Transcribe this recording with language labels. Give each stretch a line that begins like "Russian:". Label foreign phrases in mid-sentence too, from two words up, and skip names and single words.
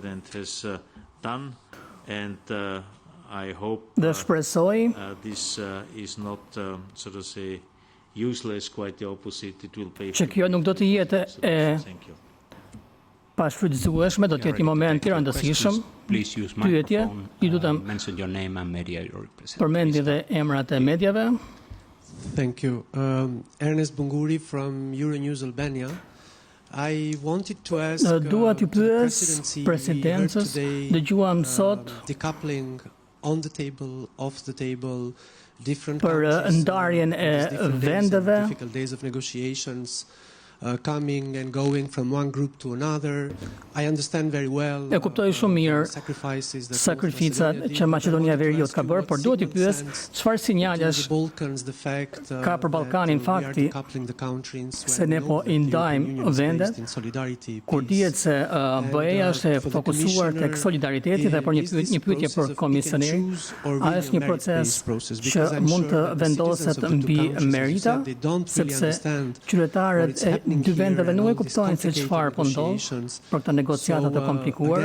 Albanian: Dhe shpresoj që kjo nuk do të jetë e pashfrytëzueshme, do të jetë një moment të rëndësishëm. Pyetje, ju lutem përmendni dhe emrat e mediave.
English: Thank you. Ernest Bunguri from Euronews Albania. I wanted to ask
Albanian: Dua t'ju pyes presidencës, dëgjuam sot
English: decoupling on the table, off the table, different
Albanian: për ndarjen e vendeve,
English: difficult days of negotiations, coming and going from one group to another. I understand very well.
Albanian: E kuptoj shumë mirë sakrificat që Maqedonia e Veriut ka bërë, por duhet t'i pyes çfarë sinjalesh ka për Ballkanin fakti se ne po i ndajmë vendet, kur dihet se BE-ja është e fokusuar tek solidariteti dhe për një pyetje për komisionerin, a është një proces që mund të vendoset mbi merita, sepse qytetarët e dy vendeve nuk e kuptojnë se çfarë po ndodh për këtë negociata të komplikuara.